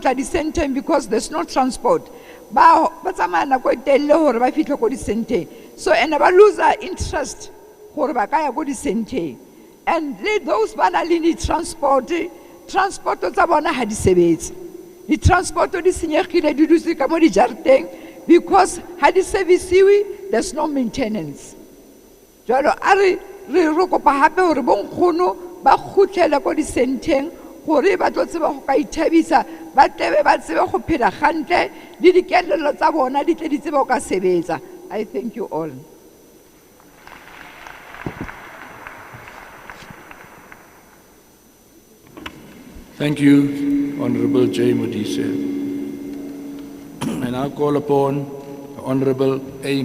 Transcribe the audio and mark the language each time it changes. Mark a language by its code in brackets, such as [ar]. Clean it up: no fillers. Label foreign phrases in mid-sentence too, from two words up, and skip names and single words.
[tn] tla di-centeng because [en] there's no transport [tn] ba tsamaya nako e telele gore ba fitlhe ko di-centeng so and ba loser interest gore ba ka ya ko di-centeng and le those ba na le di-transport tsa bona ga di sebetse di-transport di senyegile di dutse ka mo dijareteng because ga di servisiwe [en] there's no maintenance [tn] jalo a re kopa gape gore bonkgono ba kgutlele ko di-centeng gore ba tlo tseba go ka ithabisa ba tebe ba tsebe go phela gantle le dikelelo tsa bona di tle di tsebe go ka sebetsa. [en] I thank you all. Thank you, Honorable J. Modise. I now call upon the Honorable A.